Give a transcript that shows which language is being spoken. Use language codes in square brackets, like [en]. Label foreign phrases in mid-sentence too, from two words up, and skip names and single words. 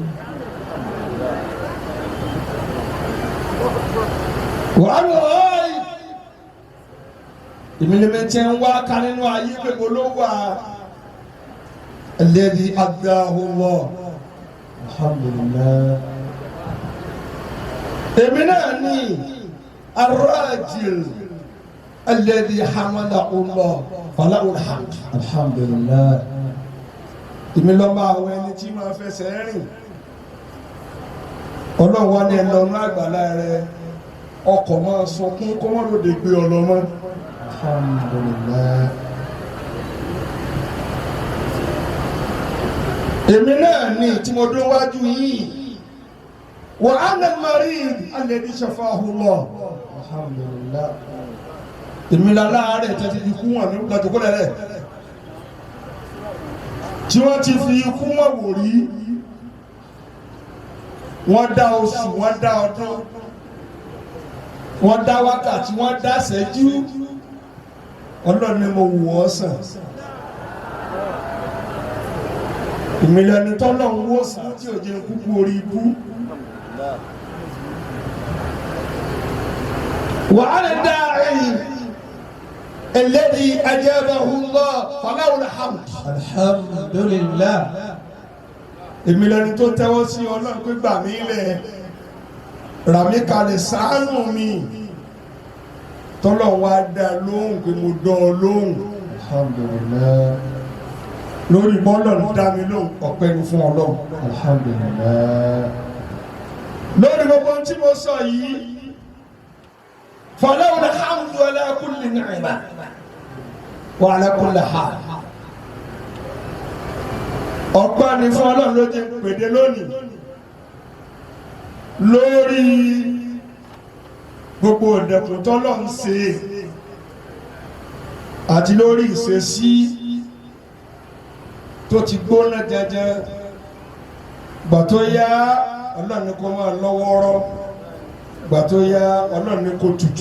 [yo] wàhálà ọ̀ọ́yì ìmìlẹ̀mẹ̀tẹ̀ ń wá ká nínú ayé gbogbo ló wà [ar] الذي أغناه الله alhamdulillah. [yo] èmi náà ní [ar] الراجل الذي حمله الله فله الحمد alhamdulillah. [yo] èmi lọ máa wọ ẹni tí máa fẹsẹ̀ rìn ọlọ́run wá ní ẹnu ọ̀nà àgbàlá rẹ ọkọ̀ máa sunkún kó wọ́n lòdì gbé ọlọ́mọ. [ar] alhamdulillah. [yo] èmi náà ní tí mo dún wájú yìí [ar] وأنا المريض الذي شفاه الله. alhamdulillah. [yo] èmi láàárẹ̀ tẹ́tí ikú wọn ní gbàdúgbò rẹ̀ tí wọ́n ti fi ikú wọn wò rí wọ́n dá oṣù wọ́n dá ọdún wọ́n dá wákàtí wọ́n dá ṣẹ́jú ọlọ́run ni mo wò ọ́ sàn ìmìlẹ̀ni tọ́lọ́run wò sàn tí ò jẹ́ kúkú orí ibú. [ar] وعلى الداعي الذي أجابه الله فله الحمد alhamdulillah. [yo] ìmìlẹ̀ni tó tẹ́wọ́ sí ọlọ́run pé gbà mí lẹ̀ rà mí kalẹ̀ ṣàánú mi tọ́lọ́run wá dá lóhùn pé mo dán ọ lóhùn [ar] alhamdulillah. [yo] lórí bọ́lọ́run dá mi lóhùn ọpẹ́ ni fún ọlọ́run [ar] alhamdulillah. [yo] lórí gbogbo tí mo sọ yìí [ar] فله الحمد على كل نعمة وعلى كل حال [yo] ọpẹ́ ni fún ọlọ́run ló jẹ́ pèdè lónìí lórí gbogbo ìdẹ̀kùn tọ́lọ́run ṣe àti lórí ìṣesí tó ti gbóná jẹjẹ gbà tó yá ọlọ́run ni kó máa lọ́wọ́rọ́ gbà tó yá ọlọ́run ní kó tutù.